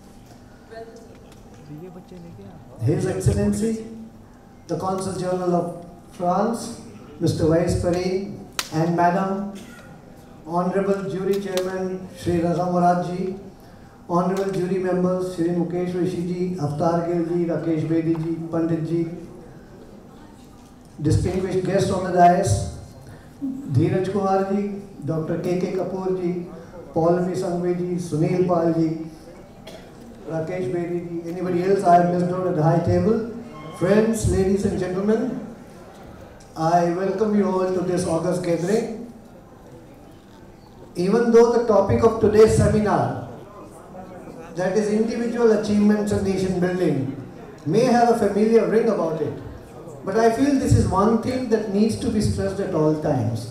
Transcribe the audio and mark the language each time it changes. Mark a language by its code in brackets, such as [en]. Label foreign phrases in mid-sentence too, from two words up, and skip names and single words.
[en] His Excellency, the Consul General of France, Mr. Vice Perrine, and Madam, Honorable Jury Chairman Shri Raza Muradji, Honorable Jury Members Shri Mukesh Rishi ji, Avtar Gill ji, Rakesh Bedi ji, Pandit ji, distinguished guests on the dais, Dheeraj Kumar ji, Dr. K.K. Kapoor ji, Paulami Sangvi ji, Sunil Pal ji, Rakesh Bedi ji, anybody else I have missed out at the high table. Friends, ladies and gentlemen, I welcome you all to this august gathering. Even though the topic of today's seminar, that is individual achievements and nation building, may have a familiar ring about it, but I feel this is one thing that needs to be stressed at all times.